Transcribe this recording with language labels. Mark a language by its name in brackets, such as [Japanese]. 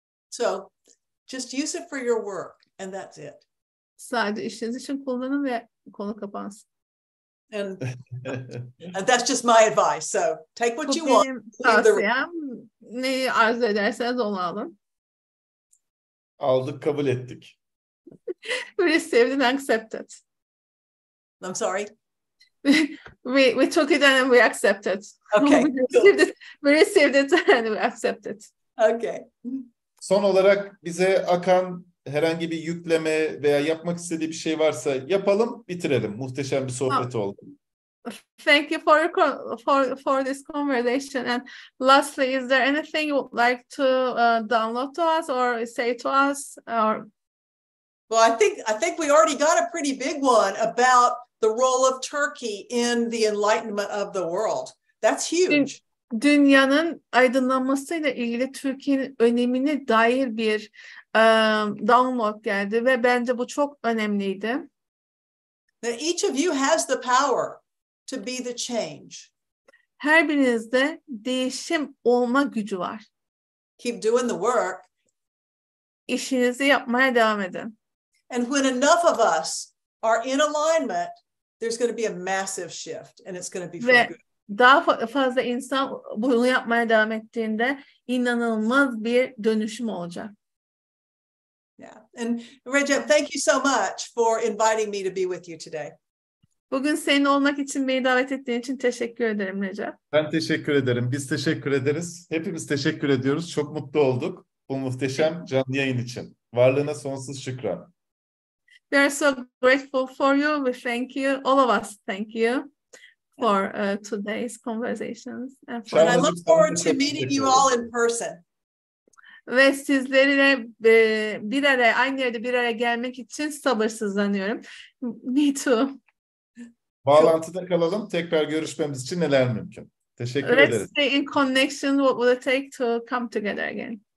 [English] So just use it for your work and that's it. [Turkish] Sadece işiniz için kullanın ve konu kapansın. [English] And that's just my advice. So take what you want. [Turkish] Benim tavsiyem, neyi arzu ederseniz onu alın. Aldık, kabul ettik. [English] We received and accepted. I'm sorry. We took it and we accepted. Okay. We received it and we accepted. Okay. [Turkish] Son olarak bize akan herhangi bir yükleme veya yapmak istediği bir şey varsa yapalım, bitirelim. Muhteşem bir sohbet oldu. [English] Thank you for this conversation. And lastly, is there anything you would like to download to us or say to us? Well, I think we already got a pretty big one about the role of Turkey in the enlightenment of the world. That's huge. [Turkish] Dünyanın aydınlanmasıyla ilgili Türkiye'nin önemine dair bir download geldi ve bence bu çok önemliydi. [English] That each of you has the power to be the change. [Turkish] Her birinizde değişim olma gücü var. [English] Keep doing the work. [Turkish] İşinizi yapmaya devam edin. [English] And when enough of us are in alignment, there's going to be a massive shift and it's going to be for good. [Turkish] Daha fazla insan bunu yapmaya devam ettiğinde inanılmaz bir dönüşüm olacak. [English] Yeah. And Recep, thank you so much for inviting me to be with you today. [Turkish] Bugün senin olmak için beni davet ettiğin için teşekkür ederim Recep. Ben teşekkür ederim. Biz teşekkür ederiz. Hepimiz teşekkür ediyoruz. Çok mutlu olduk bu muhteşem canlı yayın için. Varlığına sonsuz şükran. [English] We are so grateful for you. We thank you. All of us thank you for today's conversations. And I look forward to meeting you all in person. [Turkish] ve sizlerle bir araya, aynı yerde bir araya gelmek için sabırsızlanıyorum. [English] Me too. [Turkish] Bağlantıda kalalım. Tekrar görüşmemiz için neler mümkün? Teşekkür [English] Let's [Turkish] ederiz. [English] stay in connection. What will it take to come together again?